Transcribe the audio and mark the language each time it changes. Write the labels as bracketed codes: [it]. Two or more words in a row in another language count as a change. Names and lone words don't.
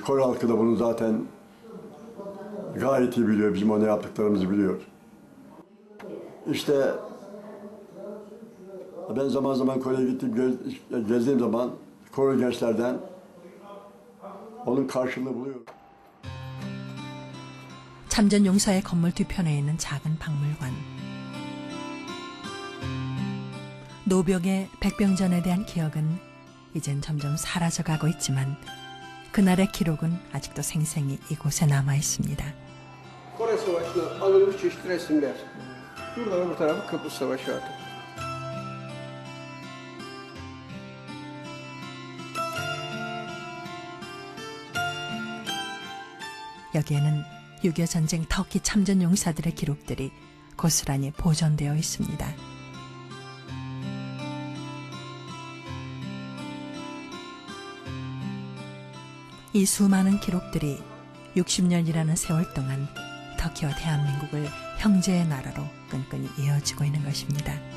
[tr] Kore halkı da bunu zaten gayet iyi biliyor. Bizim ona yaptıklarımızı biliyor. İşte ben zaman zaman Kore'ye gezdiğim zaman Kore gençlerden onun karşılığını buluyorum. [ko] 참전 용사의 건물 뒤편에 있는 작은 박물관. 노병의 백병전에 대한 기억은 이젠 점점 사라져가고 있지만 그날의 기록은 아직도 생생히 이곳에 남아 있습니다. [tr] Kore Savaşı'na alınmış çeşitli resimler. Burada öbür tarafı Kıbrıs Savaşı artık. [ko] 여기에는 6.25 전쟁 터키 참전 용사들의 기록들이 고스란히 보존되어 있습니다. 이 수많은 기록들이 60년이라는 세월 동안 터키와 대한민국을 형제의 나라로 끈끈이 이어지고 있는 것입니다.